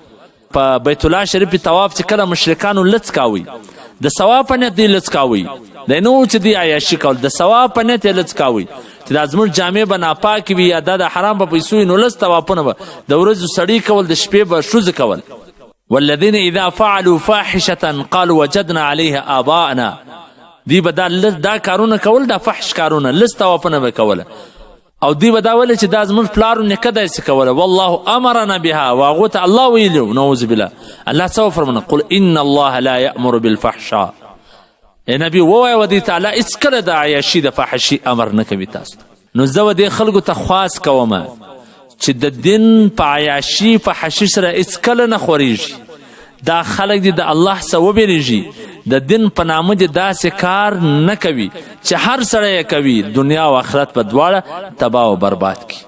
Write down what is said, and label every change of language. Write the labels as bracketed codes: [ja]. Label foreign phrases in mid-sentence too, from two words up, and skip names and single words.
[ps] په بیت الله شریف طواف چې کله مشرکانو لڅ کاوئ د ثواب په نیت دوی لڅ کاوئ، دی نه و چې دوی عیاشي کول، د ثواب په نیت یې لڅ کاوئ چې دا زموږ جامې به ناپاکې وي یا دا د حرام په پیسو وي. نو لس طوافونه به د ورځو سړي کول، د شپې به ښځې کول. [ar] والذین اذا فعلوا فاحشة قالوا وجدنا عليها آباءنا. [ps] دوی به دا کارونه کول، دا فحش کارونه، لس طوافونه به کوله. او دوی به دا ویل چې دا زموږ پلارو نیکه داسې کوله. [ar] والله امرنا بها، [ps] و هغو ته الله ویلي. [ar] نعوذ بالله. [ps] الله څه وفرمانه؟ [ar] قل ان الله لا یأمر بالفحشاء. [ps] ای نبی ووایه و دې ته الله هېڅکله د عیاشي د فحشي امر نه کوي تاسو ته. نو زه به دې خلکو ته خواست کومه چې د دین په عیاشي فحشي سره هېڅکله نه خورېږي. دا خلک دي د الله څه وبېرېږي، د دین په نامه دې داسې کار نه کوي چې هر سړی یې کوي دنیا او آخرت په دواړه تباه او برباد کړي.